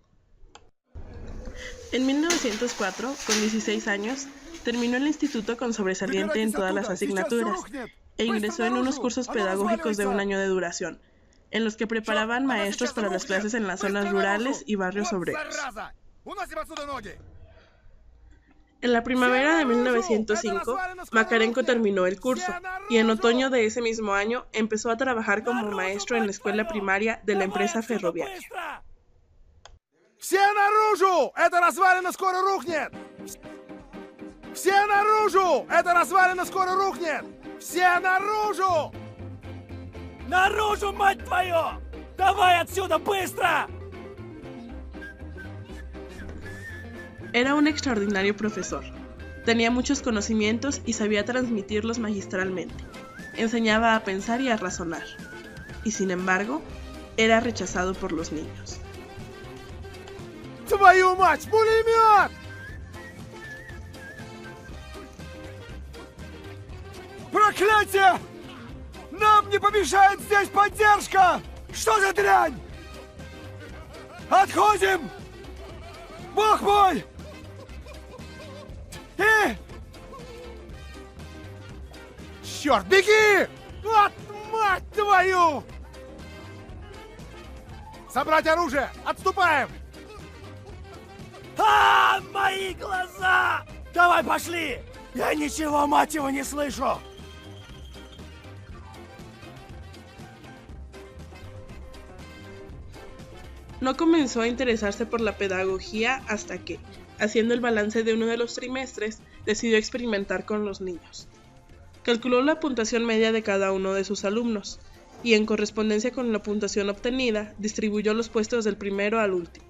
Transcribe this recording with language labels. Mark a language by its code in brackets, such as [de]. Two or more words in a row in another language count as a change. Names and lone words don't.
[es] En 1904, con 16 años, terminó el instituto con sobresaliente en todas las asignaturas e ingresó en unos cursos pedagógicos de 1 año de duración, en los que preparaban maestros para las clases en las zonas rurales y barrios obreros. En la primavera de 1905, Makarenko terminó el curso y en otoño de ese mismo año empezó a trabajar como maestro en la escuela primaria de la empresa ferroviaria. [ru] ¡Все наружу! ¡Эта развалина скоро рухнет! ¡Все наружу! ¡Эта развалина скоро рухнет! ¡Все наружу! Наружу, мать твою! Давай отсюда, быстро! [es] Era un extraordinario profesor. Tenía muchos conocimientos y sabía transmitirlos magistralmente. Enseñaba a pensar y a razonar. Y sin embargo, era rechazado por los niños. [ru] Твою мать, пулемет! Проклятие! Нам не помешает здесь поддержка! Что за дрянь? Отходим! Бог мой! Черт, беги! Вот мать твою! Собрать оружие! Отступаем! Мои глаза! Давай, пошли! Я ничего, мать его, не слышу! [es] No comenzó a interesarse por la pedagogía hasta que, haciendo el balance de uno de los trimestres, decidió experimentar con los niños. Calculó la puntuación media de cada uno de sus alumnos, y en correspondencia con la puntuación obtenida, distribuyó los puestos del primero al último.